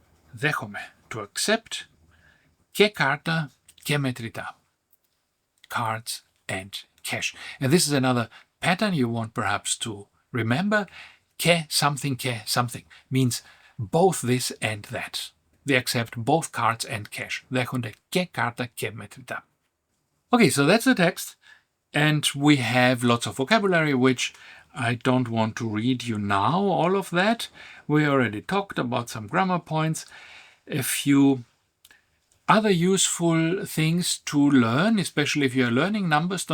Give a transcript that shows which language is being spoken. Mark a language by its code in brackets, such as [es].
[el] Δέχομαι, [en] to accept. [el] Και κάρτα και μετρητά. [en] Cards and cash. And this is another pattern you want perhaps to remember. Και something means both this and that. They accept both cards and cash. [el] Δέχονται και κάρτα και μετρητά. [en] Okay, so that's the text. And we have lots of vocabulary, which I don't want to read you now, all of that. We already talked about some grammar points. A few other useful things to learn, especially if you're learning numbers.